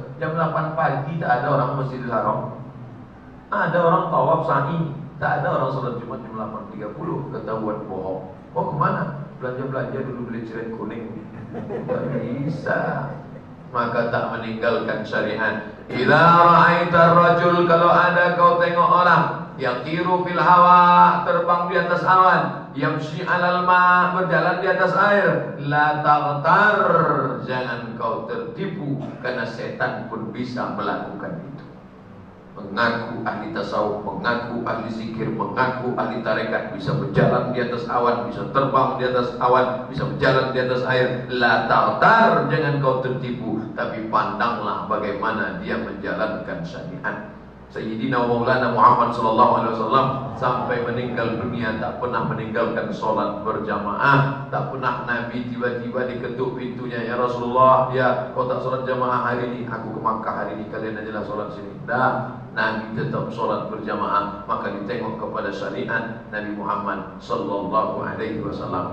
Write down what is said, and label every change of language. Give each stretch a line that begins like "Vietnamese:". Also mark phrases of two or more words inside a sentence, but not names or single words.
Malay: Jam 8 pagi tak ada orang Masjidil Haram. Ada orang tawaf sa'i. Tak ada orang sholat Jumat jam 8.30. Ketahuan bohong. Oh kemana? Belanja-belanja dulu beli cireng kuning. Tak bisa. maka tak meninggalkan syariat.
Arabic: إذا رأيت رجل,
Malay: kalau ada kau tengok orang yang tiru
Arabic: في الهواء,
Malay: terbang di atas awan,
Arabic: يمشي على الماء,
Malay: berjalan di atas air,
Arabic: لا تغتر,
Malay: jangan kau tertipu, karena setan pun bisa melakukan itu. Mengaku ahli tasawuf, mengaku ahli zikir, mengaku ahli tarekat, bisa berjalan di atas awan, bisa terbang di atas awan, bisa berjalan di atas air.
Arabic: لا تغتر,
Malay: jangan kau tertipu, tapi pandanglah bagaimana dia menjalankan syariat. Sayyidina Maulana Muhammad
Arabic: صلى الله عليه وسلم
Malay: sampai meninggal dunia tak pernah meninggalkan sholat berjamaah. Tak pernah Nabi tiba-tiba diketuk pintunya,
Arabic: يا رسول الله,
Malay: ya kau tak sholat jamaah hari ini, aku ke Makkah hari ini, kalian ajalah sholat sini. Dah, Nabi tetap sholat berjamaah. Maka ditengok kepada syariat Nabi Muhammad
Arabic: صلى الله عليه وسلم.